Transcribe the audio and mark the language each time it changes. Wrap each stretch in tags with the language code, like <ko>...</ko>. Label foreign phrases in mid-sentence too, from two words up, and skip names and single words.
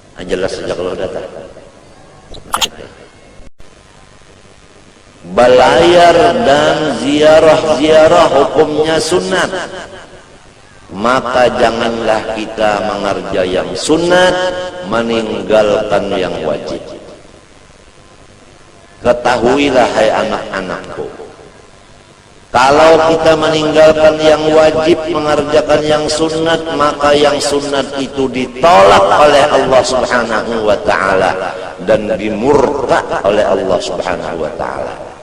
<id>jelas sejak lo datang. Belayar dan ziarah hukumnya sunat, maka janganlah kita mengerja yang sunat meninggalkan yang wajib. Ketahuilah hai anak-anakku, kalau kita meninggalkan yang wajib mengerjakan yang sunat, maka yang sunat itu ditolak oleh Allah</id> <ar>سبحانه وتعالى</ar> <id>dan dimurka oleh Allah</id> <ar>سبحانه وتعالى.</ar>